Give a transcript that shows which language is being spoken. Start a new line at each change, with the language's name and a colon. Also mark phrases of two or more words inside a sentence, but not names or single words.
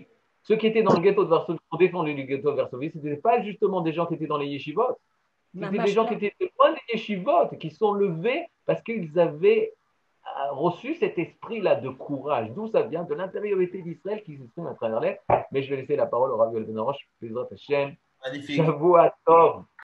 French: Ceux qui étaient dans le ghetto de Varsovie, pour défendre le ghetto de Varsovie, ce n'étaient pas justement des gens qui étaient dans les yeshivot. C'était des gens qui étaient loin des yeshivot, qui sont levés parce qu'ils avaient reçu cet esprit-là de courage. D'où ça vient? De l'intériorité d'Israël qui s'exprime à travers l'air. Mais je vais laisser la parole au Rav Yoel Ben Arosh,
Hebrew: בעזרת השם.
French: Magnifique.
Hebrew: שבוע טוב.